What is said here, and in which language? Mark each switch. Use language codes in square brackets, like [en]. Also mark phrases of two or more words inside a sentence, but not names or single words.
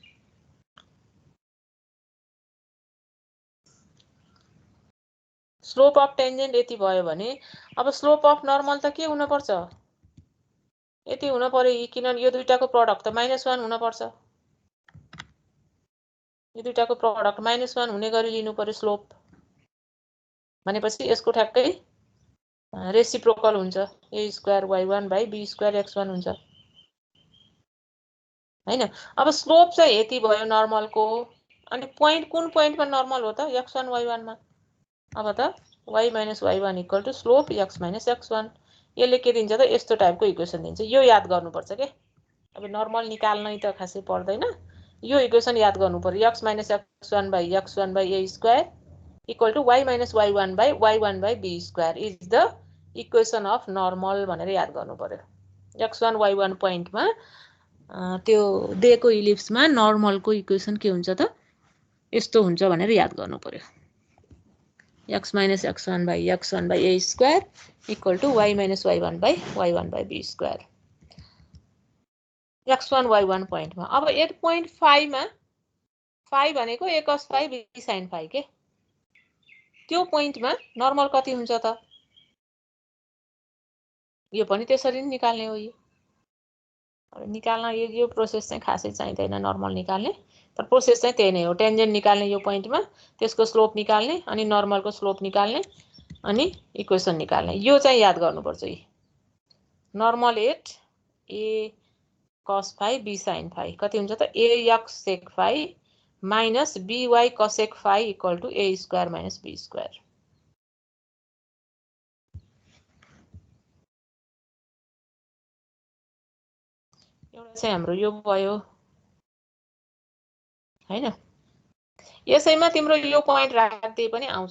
[en] slope of tangent [ne] यति भयो भने अब [en] slope of normal [ne] त के हुन पर्छ यति हुन पर्यो, किनभने यो दुईटाको प्रोडक्ट त -1 हुन पर्छ। यो दुईटाको प्रोडक्ट -1 हुने गरी लिनु पर्यो स्लोप भनेपछि यसको ठ्याक्कै रेसिप्रोकल हुन्छ, a² y1 / b² x1 हुन्छ हैन। अब स्लोप चाहिँ यति भयो नर्मलको, अनि पोइन्ट कुन पोइन्टमा नर्मल हो त x1 y1 मा। अब त y - y1 = स्लोप x - x1। यसले के दिन्छ त यस्तो टाइपको इक्वेसन दिन्छ। यो याद गर्नुपर्छ के। अब नर्मल निकाल्नै त खासै पर्दैन, यो इक्वेसन याद गर्नु पर्यो। x - x1 / x1 / a² = y - y1 / y1 / b² [en] is the equation of normal [ne] भनेर याद गर्नु पर्यो। x1 y1 पोइन्टमा त्यो दिएको इलिप्समा नर्मलको इक्वेसन के हुन्छ त यस्तो हुन्छ भनेर याद गर्नु पर्यो। x - x1 / x1 / a² = y - y1 / y1 / b²। x1 y1 पोइन्टमा। अब [en] at point [ne] 5 मा 5 भनेको a cos phi b sin phi के, त्यो पोइन्टमा नर्मल कति हुन्छ त यो पनि त्यसरी नै निकाल्ने हो। यो निकाल्न यो प्रोसेस चाहिँ खासै चाहिँदैन नर्मल निकाल्ने, तर प्रोसेस चाहिँ त्यही नै हो। टेन्जेन्ट निकाल्ने यो पोइन्टमा, त्यसको स्लोप निकाल्ने, अनि नर्मलको स्लोप निकाल्ने, अनि इक्वेसन निकाल्ने। यो चाहिँ याद गर्नुपर्छ। [en] normal at [ne] a cos phi b sin phi कति हुन्छ त [en] ax sec phi minus by cosec phi [ne] = a² - b²। एउटा चाहिँ हाम्रो यो भयो हैन। यसैमा तिम्रो यो पोइन्ट राख्दै पनि आउँछ।